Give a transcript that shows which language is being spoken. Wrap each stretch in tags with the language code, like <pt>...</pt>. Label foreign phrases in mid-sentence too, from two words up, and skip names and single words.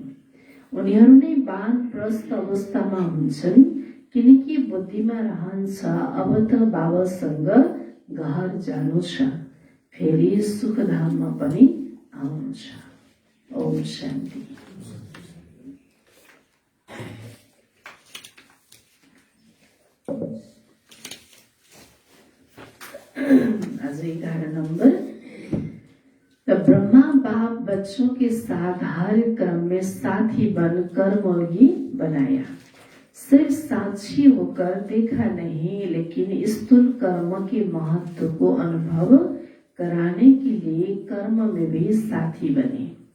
<ne>उनीहरू नै वानप्रस्थ अवस्थामा हुन्छन्, किनकि बुद्धिमा रहन्छ अब त बाबासँग घर जानु छ, फेरि सुखधाममा पनि आउनु छ।</ne> <hi>ओम शान्ति। आज 11 नंबर। तो ब्रह्मा बाप बच्चों के साथ हर क्रम में साथी बन कर्मयोगी बनाया। सिर्फ साक्षी होकर देखा नहीं, लेकिन स्थूल कर्म के महत्व को अनुभव कराने के लिए कर्म में भी साथी बने।</hi>